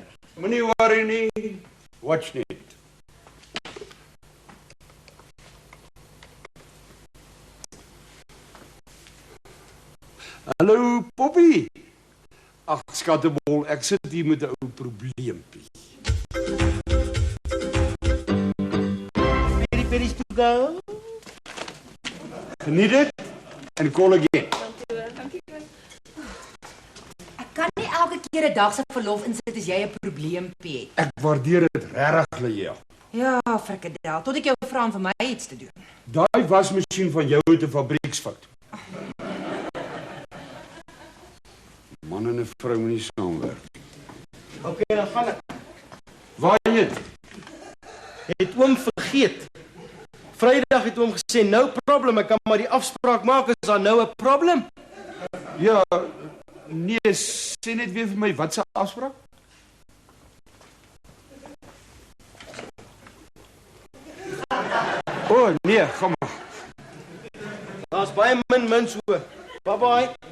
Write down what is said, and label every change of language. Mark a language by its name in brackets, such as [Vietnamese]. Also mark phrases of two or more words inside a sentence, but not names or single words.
[Afrikaans] Moenie worry nie. Watch net. Hallo, Poppy. Ag, skattebol, ek sit hier met 'n ou probleempie. [English] Very, very to go. [Afrikaans] Geniet dit en [English] call again. [Afrikaans] Ek kan nie elke keer 'n dag se verlof insit as jy 'n probleempie het. Ek waardeer dit regtig, Leia. Ja, frikadel, tot ek jou vra om vir my iets te doen. Daai wasmasjien van jou het 'n fabrieksfout. Man en 'n vrou moet nie saamwerk. Okay, dan gaan ek. Waarheen? Het oom vergeet. Vrydag het oom gesê, [English] no problem, [Afrikaans] ek kan maar die afspraak maak, is daar nou 'n probleem? Ja, nee, sê net weer vir my, wat se afspraak? Oh, nee, gaan maar. Daar's baie min so. Bye-bye.